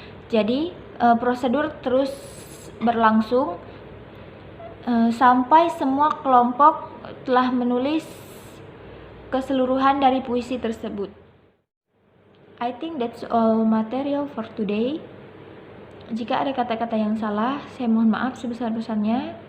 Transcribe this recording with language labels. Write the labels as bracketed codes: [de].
[id] Jadi prosedur terus berlangsung sampai semua kelompok telah menulis keseluruhan dari puisi tersebut. [en] I think that's all material for today. [id] Jika ada kata-kata yang salah, saya mohon maaf sebesar-besarnya.